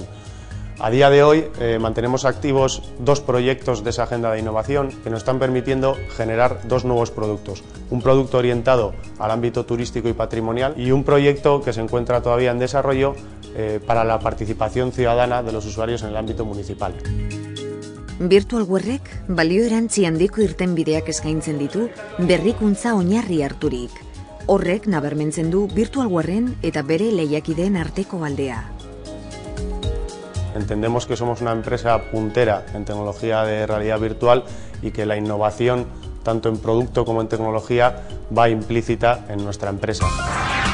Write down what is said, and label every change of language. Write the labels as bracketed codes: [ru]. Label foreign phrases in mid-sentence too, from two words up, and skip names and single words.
[es] A día de hoy mantenemos activos 2 proyectos de esa agenda de innovación que nos están permitiendo generar 2 nuevos productos. Un producto orientado al ámbito turístico y patrimonial y un proyecto que se encuentra todavía en desarrollo para la participación ciudadana de los usuarios en el ámbito municipal. [eu] Virtualwarek balio erantzi handiko irtenbideak eskaintzen ditu berrikuntza oinarri harturik. Horrek nabarmentzen du Virtualwarren eta bere lehiakideen arteko aldea. [es] Entendemos que somos una empresa puntera en tecnología de realidad virtual y que la innovación, tanto en producto como en tecnología, va implícita en nuestra empresa.